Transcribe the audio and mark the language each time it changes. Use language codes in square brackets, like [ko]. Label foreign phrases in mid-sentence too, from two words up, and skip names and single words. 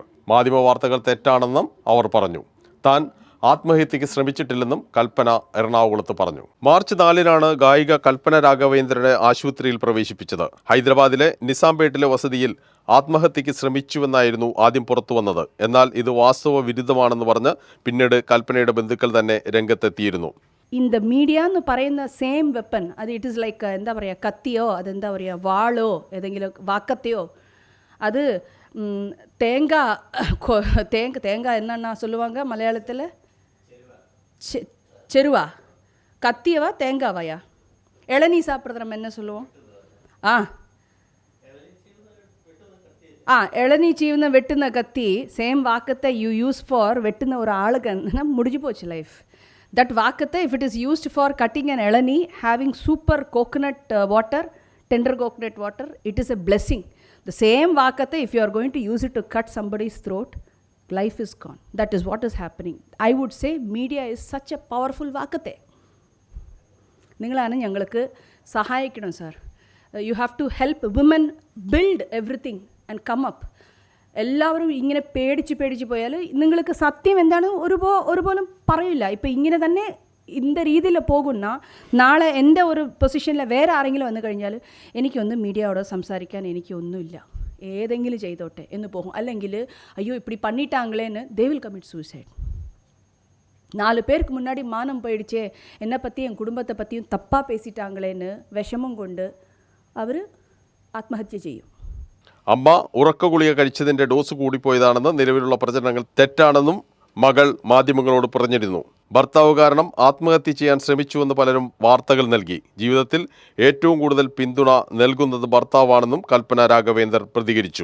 [ml] മാധ്യമ വാർത്തകൾ തെറ്റാണെന്നും അവർ പറഞ്ഞു. താൻ ആത്മഹത്യയ്ക്ക് ശ്രമിച്ചിട്ടില്ലെന്നും കൽപ്പന എറണാകുളത്ത് പറഞ്ഞു. മാർച്ച് 4-നാണ് ഗായിക കൽപ്പന രാഘവേന്ദ്രനെ ആശുപത്രിയിൽ പ്രവേശിപ്പിച്ചത്. ഹൈദരാബാദിലെ നിസാംപേട്ടിലെ വസതിയിൽ ആത്മഹത്യയ്ക്ക് ശ്രമിച്ചുവെന്നായിരുന്നു ആദ്യം പുറത്തു വന്നത്. എന്നാൽ ഇത് വാസ്തവ വിരുദ്ധമാണെന്ന് പറഞ്ഞ് പിന്നീട് കൽപ്പനയുടെ ബന്ധുക്കൾ തന്നെ രംഗത്തെത്തിയിരുന്നു. இந்த மீடியான்னு പറയുന്ന [en] same weapon [ml] അത് [en] it is like [ml] എന്താ പറയുക, കത്തിയോ അതെന്താ പറയുക, വാളോ ഏതെങ്കിലും വാക്കത്തെയോ അത് [ta] தேங்காய் என்னன்னா சொல்லுவாங்க மலையாளத்தில், செருவா கத்தியவா தேங்காவாயா? இளநீ சாப்பிட்றது நம்ம என்ன சொல்லுவோம்? [ml] இளநீ ചീവുന്ന വെട്ടുന്ന കത്തി സെയിം വാക്കത്തെ [en] you use for [ml] വെട്ടുന്ന ഒരാൾക്ക് മുടിഞ്ഞു പോச்சு ലൈഫ്. [en] That vakatha, if it is used for cutting an elani, having super coconut water, tender coconut water, it is a blessing. The same vakatha, if you are going to use it to cut somebody's throat, life is gone. That is what is happening. I would say media is such a powerful vakatha. [ml] നിങ്ങളാണ് ഞങ്ങൾക്ക് സഹായിക്കണം സാർ. [en] You have to help women build everything and come up. [ml] എല്ലാവരും ഇങ്ങനെ പേടിച്ച് പോയാൽ നിങ്ങൾക്ക് സത്യം എന്താണ് ഒരുപോലും പറയില്ല. ഇപ്പം ഇങ്ങനെ തന്നെ இந்த രീതിയിൽ പോകുന്ന നാളെ എൻ്റെ ഒരു പൊസിഷനിൽ വേറെ ആരെങ്കിലും വന്നു കഴിഞ്ഞാൽ എനിക്കൊന്ന് മീഡിയയോട് സംസാരിക്കാൻ എനിക്കൊന്നുമില്ല, ഏതെങ്കിലും ചെയ്തോട്ടെ എന്ന് പോകും. അല്ലെങ്കിൽ അയ്യോ [ta] இப்படி பண்ணிட்டாங்களேன்னு [en] they will commit suicide. [ta] 4 பேருக்கு முன்னாடி மானம் போயிடுச்சே, என்னை பற்றியும் என் குடும்பத்தை பற்றியும் தப்பாக பேசிட்டாங்களேன்னு [ml] വിഷമം കൊണ്ട് അവർ ആത്മഹത്യ ചെയ്യും. അമ്മ ഉറക്കഗുളിക കഴിച്ചതിൻ്റെ ഡോസ് കൂടിപ്പോയതാണെന്ന് നിലവിലുള്ള പ്രചരണങ്ങൾ തെറ്റാണെന്നും മകൾ മാധ്യമങ്ങളോട് പറഞ്ഞിരുന്നു. ഭർത്താവ് കാരണം ആത്മഹത്യ ചെയ്യാൻ ശ്രമിച്ചുവെന്ന് പലരും വാർത്തകൾ നൽകി. ജീവിതത്തിൽ ഏറ്റവും കൂടുതൽ പിന്തുണ നൽകുന്നത് ഭർത്താവാണെന്നും കൽപ്പന രാഘവേന്ദർ പ്രതികരിച്ചു.